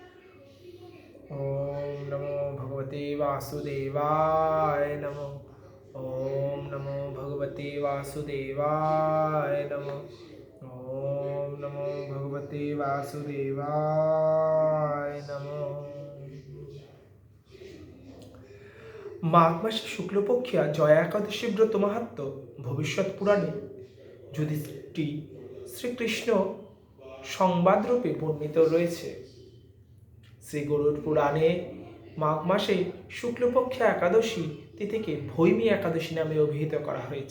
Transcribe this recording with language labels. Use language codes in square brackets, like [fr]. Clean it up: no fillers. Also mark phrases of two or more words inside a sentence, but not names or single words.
[sa] ওম নমো ভগবতে বাসুদেবায় নমঃ। ওম নমো ভগবতে বাসুদেবায় নমঃ। ওম নমো ভগবতে বাসুদেবায় নমঃ। [bn] মাঘ মাসে শুক্লপক্ষিয়া জয়া একাদশী ব্রত মাহাত্ম্য ভবিষ্যৎ পুরাণে যুধিষ্ঠির শ্রীকৃষ্ণ সংবাদরূপে বর্ণিত রয়েছে। শ্রী গরুড় পুরাণে মাঘ মাসে শুক্লপক্ষিয়া একাদশী তিথিকে ভৈমী একাদশী নামে অভিহিত করা হয়েছে।